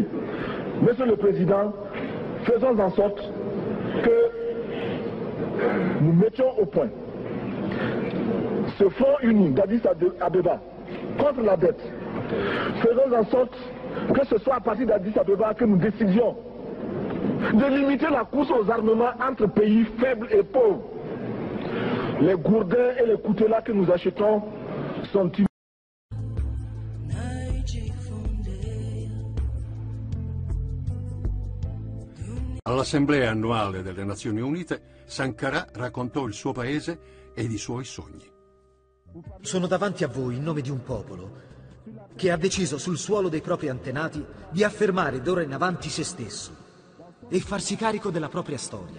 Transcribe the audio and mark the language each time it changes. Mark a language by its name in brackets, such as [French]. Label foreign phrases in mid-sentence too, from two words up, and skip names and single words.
[French] Monsieur le Président, faisons en sorte que nous mettions au point ce front uni d'Addis Abeba contre la dette. Faisons en sorte que ce soit à partir d'Addis Abeba que nous décidions de limiter la course aux armements entre pays faibles et pauvres. Les gourdins et les coutelas que nous achetons sont inutiles. [Italian] All'Assemblea annuale delle Nazioni Unite, Sankara raccontò il suo paese ed i suoi sogni. Sono davanti a voi in nome di un popolo che ha deciso sul suolo dei propri antenati di affermare d'ora in avanti se stesso e farsi carico della propria storia.